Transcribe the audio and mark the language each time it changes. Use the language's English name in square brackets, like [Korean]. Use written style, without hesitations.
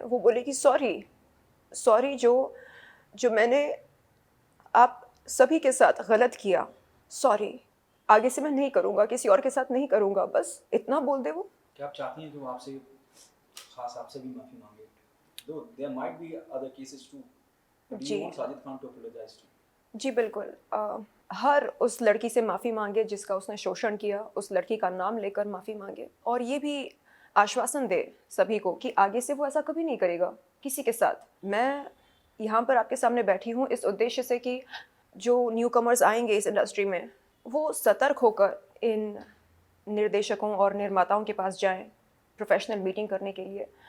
[Hindi] वो बोले कि सॉरी जो मैंने आप सभी के साथ गलत किया, सॉरी, आगे से मैं नहीं करूँगा, किसी और के साथ नहीं करूँगा, बस इतना बोल दे वो। क्या आप चाहती हैं कि वो आपसे भी माफ़ी मांगे? [English] Though there might be other cases too. But do [Hindi] ji. [English] you want Sajid Khan to apologize to? [Hindi] जी बिल्कुल। हर उस लड़की से माफ़ी मांगे जिसका उसने शोषण किया, उस लड़की का नाम लेकर माफ़ी मांगे और ये भी आश्वासन दे सभी को कि आगे से वो ऐसा कभी नहीं करेगा किसी के साथ। मैं यहाँ पर आपके सामने बैठी हूँ इस उद्देश्य से कि जो न्यू कमर्स आएंगे इस इंडस्ट्री में, वो सतर्क होकर इन निर्देशकों और निर्माताओं के पास जाएं प्रोफेशनल मीटिंग करने के लिए।